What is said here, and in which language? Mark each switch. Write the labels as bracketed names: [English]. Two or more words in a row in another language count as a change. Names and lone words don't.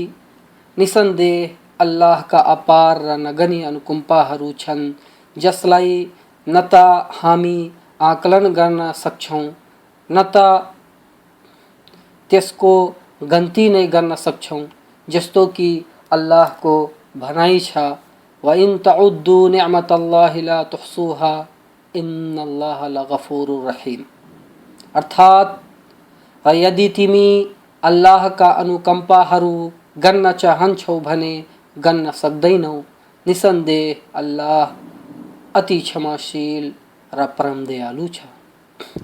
[Nepali] निसन्देह अल्लाहका अपार र नगनी अनुकम्पाहरू छन्, जसलाई न त हामी आकलन गर्न सक्छौं न त त्यसको गन्ती नै गर्न सक्छौं। जस्तो कि अल्लाहको भनाइ छ, [Arabic] وإن تعدوا نعمة الله لا تحصوها إن الله لغفور رحيم. [Nepali] अर्थात यदि तिमी अल्लाहका अनुकम्पाहरू गन्न चाहन्छौ भने गन्न सक्दैनौ। निसन्देह अल्लाह अति क्षमाशील र परम दयालु छ।